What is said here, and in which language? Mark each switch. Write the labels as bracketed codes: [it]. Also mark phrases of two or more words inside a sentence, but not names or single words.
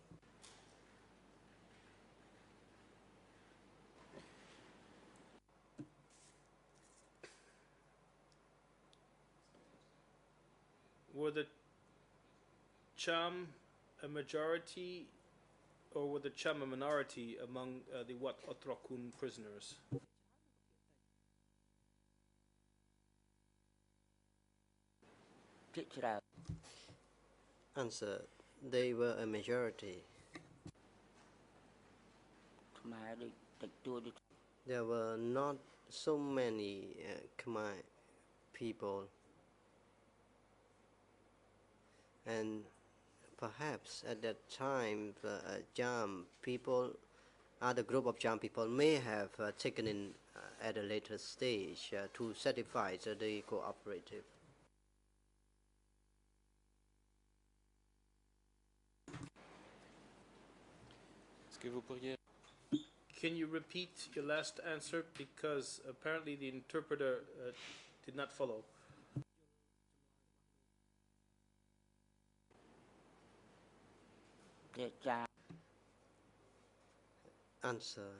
[en] Were the Cham a majority or were the Cham a minority among the Wat Otrakun prisoners? [km] ភាគច្រើន [en] Answer. They were a majority. [km] ខ្មែរដូចតិចតួចដូច [en] There were not so many Khmer people, and perhaps at that time Cham people, other group of Cham people may have taken in at a later stage to satisfy the cooperative. [fr] Est-ce que vous pourriez [en] Can you repeat your last answer because apparently the interpreter did not follow? ជាចារ Answer.